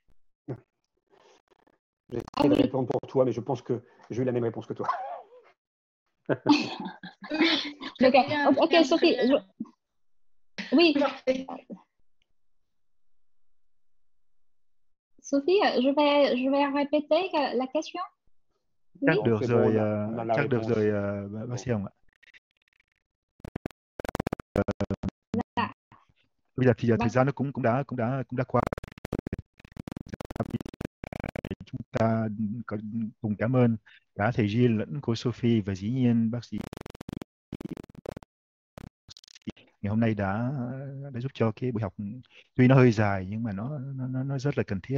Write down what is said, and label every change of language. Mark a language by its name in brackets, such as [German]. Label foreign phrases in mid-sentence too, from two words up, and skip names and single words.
[French] J'essaie de répondre pour toi, mais je pense que j'ai eu la même réponse que toi. Ok, Sophie. Oui. Sophie, je vais répéter la question. [Vietnamese] Chắc được rồi, chắc được rồi bác sĩ Hồng ạ. Bây giờ thì thời gian nó cũng đã qua. Chúng ta cùng cảm ơn cả thầy Gilles lẫn cô Sophie và dĩ nhiên bác sĩ ngày hôm nay đã giúp cho cái buổi học tuy nó hơi dài nhưng mà nó rất là cần thiết.